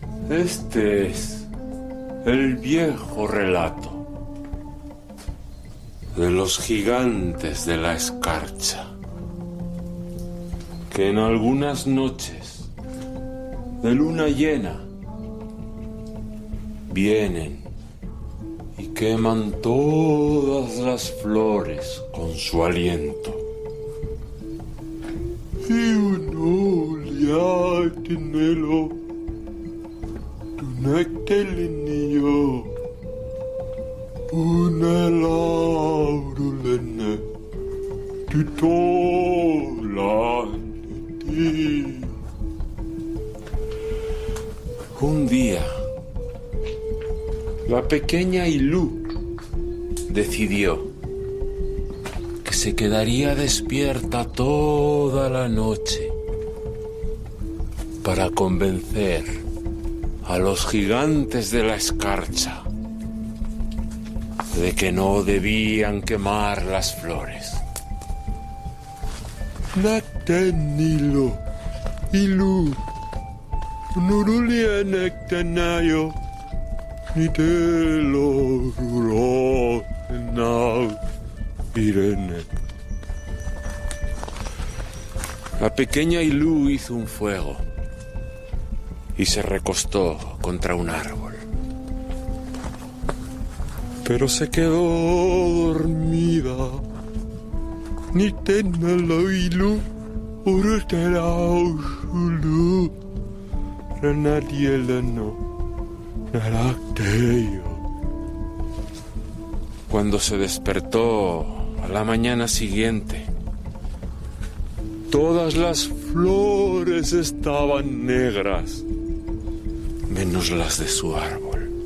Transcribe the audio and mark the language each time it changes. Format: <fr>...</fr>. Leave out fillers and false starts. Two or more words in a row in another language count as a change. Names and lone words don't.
<es>Este es el viejo relato de los gigantes de la escarcha, que en algunas noches de luna llena vienen y queman todas las flores con su aliento. Y uno liatinelo, tunektelinio, unelaurulene, tutolaniti. Un día, la pequeña Ilú decidió que se quedaría despierta toda la noche para convencer a los gigantes de la escarcha de que no debían quemar las flores. Naktenilo, Ilú, nurulia naktanayo, ni te lo ruro nao Irene. La pequeña Ilú hizo un fuego y se recostó contra un árbol. Pero se quedó dormida. Ni tenelo Ilú, uruterao shulu, renadieleno, naracteyo. Cuando se despertó a la mañana siguiente, todas las flores estaban negras, menos las de su árbol.</es>